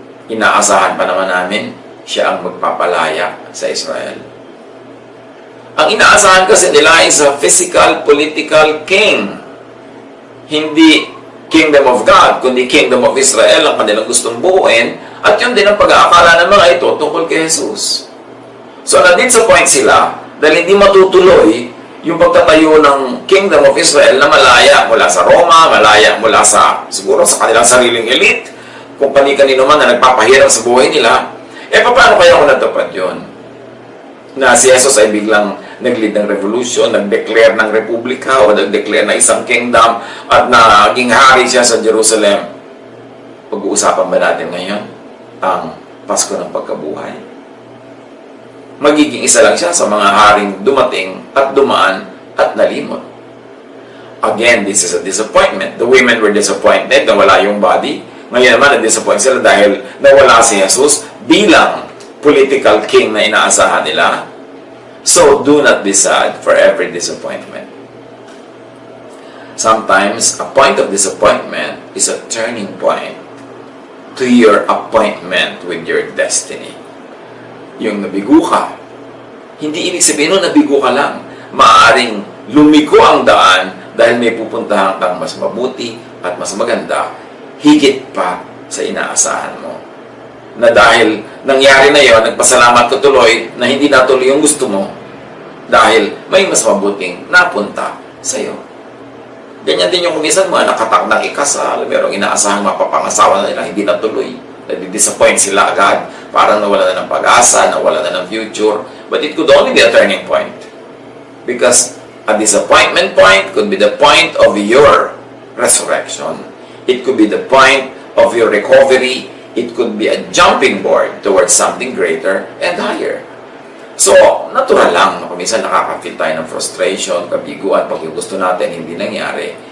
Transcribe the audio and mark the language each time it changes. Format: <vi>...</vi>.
<tl>Inaasahan pa naman namin, siya ang magpapalaya sa Israel. Ang inaasahan kasi nila</tl> <en>is a physical, political king.</en> <tl>Hindi Kingdom of God, kundi Kingdom of Israel ang kanilang gustong buuin, at yun din ang pag-aakala ng mga ito tungkol kay Jesus. So, nandito sa point sila, dahil hindi matutuloy yung pagtatayo ng Kingdom of Israel na malaya mula sa Roma, malaya mula sa, siguro sa kanilang sariling elite, kung kani-kanino man na nagpapahirap sa buhay nila, paano kaya kung natupad yun? Na si Jesus ay biglang nag-lead ng revolution, nag-declare ng republika o nag-declare na isang kingdom at naging hari siya sa Jerusalem. Pag-uusapan ba natin ngayon ang Pasko ng Pagkabuhay? Magiging isa lang siya sa mga haring dumating at dumaan at nalimot.</tl> <en>Again, this is a disappointment. The women were disappointed</en> <tl>na wala yung body. Ngayon naman, na-disappoint sila dahil nawala si Jesus bilang political king na inaasahan nila.</tl> <en>So, do not be sad for every disappointment. Sometimes, a point of disappointment is a turning point to your appointment with your destiny.</en> <tl>Yung nabigo ka, hindi ibig sabihin nun nabigo ka lang. Maaring lumiko ang daan dahil may pupuntahan kang mas mabuti at mas maganda, higit pa sa inaasahan mo. Na dahil nangyari na yon, nagpasalamat ka tuloy na hindi natuloy yung gusto mo dahil may mas mabuting napunta sa iyo. Ganyan din yung kumisan mga nakatakdang ikasal, merong inaasahang mapapangasawa na nila, hindi natuloy. Nadi-disappoint sila agad. Parang nawala na ng pag-asa, nawala na ng future.</tl> <en>But it could only be a turning point. Because a disappointment point could be the point of your resurrection. It could be the point of your recovery. It could be a jumping board towards something greater and higher.</en> <tl>So, natural lang na minsan nakaka-feel tayo ng frustration, kabiguan, pag yung gusto natin hindi nangyari.</tl>